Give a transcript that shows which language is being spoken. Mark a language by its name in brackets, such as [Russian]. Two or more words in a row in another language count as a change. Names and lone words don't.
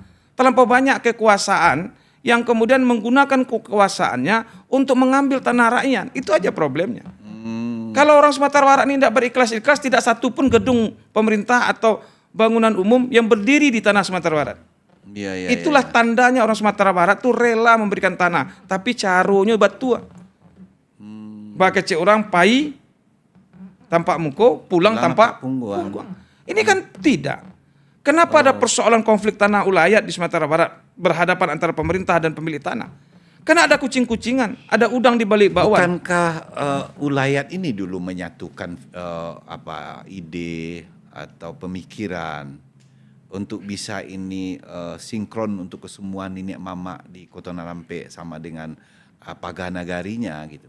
[Indonesian] Terlampau banyak kekuasaan yang kemudian menggunakan kekuasaannya untuk mengambil tanah rakyat. Itu aja problemnya. Kalau orang Sumatera Barat ini tidak berikhlas-ikhlas, tidak satu pun gedung pemerintah atau bangunan umum yang berdiri di tanah Sumatera Barat. Itulah tandanya orang Sumatera Barat tuh rela memberikan tanah, tapi caranya batua. [Minangkabau] Baca orang pai tampak muko, pulang tampak pungguan. [Indonesian] Ini kan tidak. Kenapa ada persoalan konflik tanah ulayat di Sumatera Barat berhadapan antara pemerintah dan pemilik tanah? Karena ada kucing-kucingan, ada udang di balik bakwan. Bukankah ulayat ini dulu menyatukan ide atau pemikiran untuk bisa ini sinkron untuk kesemua nenek mama di Kota Narampe sama dengan paganagarinya gitu.